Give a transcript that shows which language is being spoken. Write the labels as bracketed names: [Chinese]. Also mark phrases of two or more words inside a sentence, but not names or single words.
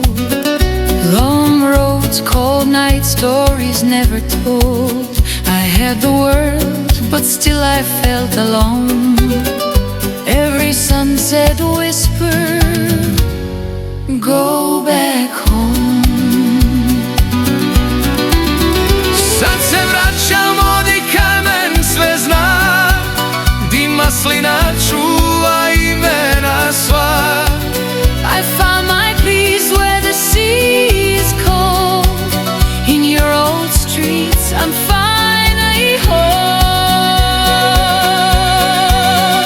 [English] Long roads, cold nights, stories never told. I had the world, but still I felt alone. Every sunset whispered, go back home. [Croatian] Sad se vraćam, odi kamen sve zna, di maslina čuva imena sva. [English] I found my peace where the sea is cold. In your old streets I'm finally home.